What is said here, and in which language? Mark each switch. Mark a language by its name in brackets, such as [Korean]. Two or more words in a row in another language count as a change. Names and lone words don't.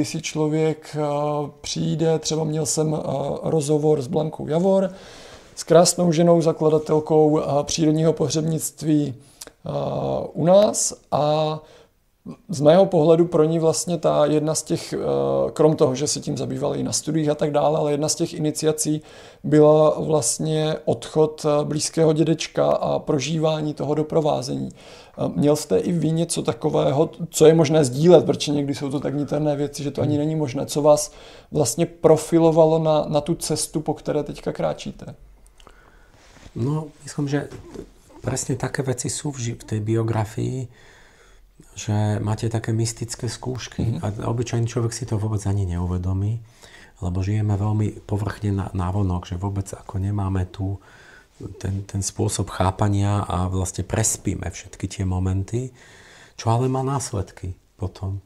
[Czech] si člověk přijde, třeba měl jsem rozhovor s Blankou Javor, s krásnou ženou, zakladatelkou přírodního pohřebnictví u nás, a z mého pohledu pro ní vlastně ta jedna z těch, krom toho, že se tím zabývali i na studiích a tak dále, ale jedna z těch iniciací byla vlastně odchod blízkého dědečka a prožívání toho doprovázení. Měl jste i vy něco takového, co je možné sdílet, protože někdy jsou to tak niterné věci, že to ani není možné, co vás vlastně profilovalo na tu cestu, po které teďka kráčíte? No, [Slovak] myslím, že presne také veci sú v tej biografii, že máte také mystické skúšky a obyčajný človek si to vôbec ani neuvedomí, lebo žijeme veľmi povrchne návonok, že vôbec ako nemáme tu ten spôsob chápania a vlastne prespíme všetky tie momenty, čo ale má následky potom.